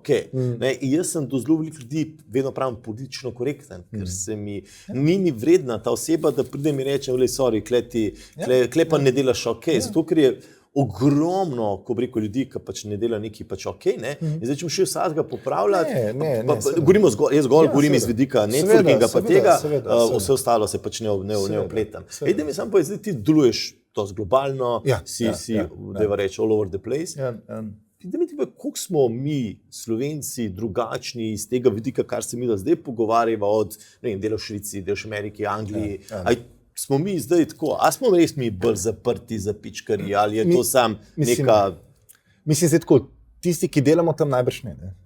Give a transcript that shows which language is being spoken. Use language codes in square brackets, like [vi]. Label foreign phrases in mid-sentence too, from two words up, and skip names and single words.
[sl] Jaz sem do zelo veliko ljudi vedno pravim politično korekten, ker se ni vredna ta oseba, da pride mi reče, sorry, kle pa ne delaš okej, zato ker je ogromno, ko bi rekel, ljudi, ki pač ne dela nekaj pač okej, in zdaj če še vsakega popravljati, jaz govorim iz vidika networkinga pa tega, vse ostalo se pač ne opletam. Da mi samo pa zdaj ti deluješ to globalno, si, da reč, [en] all over the place. [sl] Da mi tipa, koliko smo mi, Slovenci, drugačni iz tega vidika, kar se mi zdaj pogovarjamo od dela v Švici, dela v Ameriki, Angliji. Smo mi zdaj tako, a smo res mi bolj zaprti za pičkari, ali je to sam neka... Mislim, zdaj tako, tisti, ki delamo tam najbrž ne.